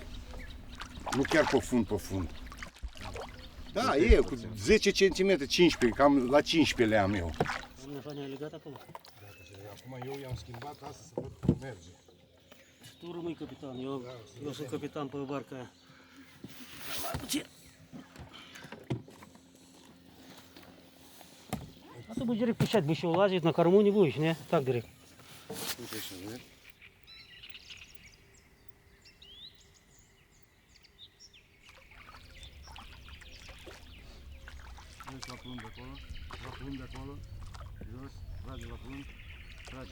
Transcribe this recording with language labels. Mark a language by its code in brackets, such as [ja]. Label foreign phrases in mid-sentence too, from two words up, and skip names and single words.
[ro] Nu chiar pe fund. Da, e cu 10 cm, 15, cam la 15 le am eu. Domnule, ai legat acolo? Acum eu i-am schimbat asta să văd cum merge. Tu rămâi capitan, eu sunt capitan pe barca aia. Mai puțin. Asta [ru] будет direct пищать, бы еще лазить на корму не будешь, не? Так direct. [ro] Uite așa, vezi? Mergi la plumb de acolo, jos, trage la plumb, trage.